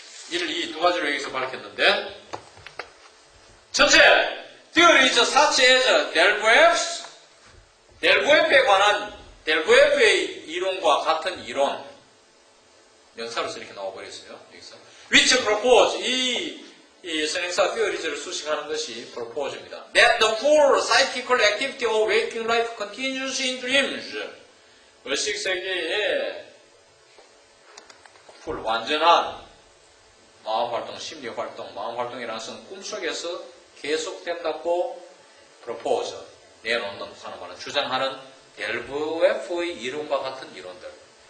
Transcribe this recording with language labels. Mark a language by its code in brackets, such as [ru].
[ko] 1, 2 두 가지로 여기서 밝혔는데 첫째, [en] theories such as [ko] 델브에프에 관한 델브에프의 이론과 같은 이론 명사로서 이렇게 나와버렸어요. 여기서 [en] which propose [ko] 이 선행사 theories를 수식하는 것이 propose입니다. [en] That the full psychical activity of waking life continues in dreams. [ko] 의식 세계의 full 완전한 마음 활동, 심리 활동, 마음 활동이라는 것은 꿈속에서 계속된다고 propose, 내놓는 하는 말은 주장하는 델브에프의 이론과 같은 이론들.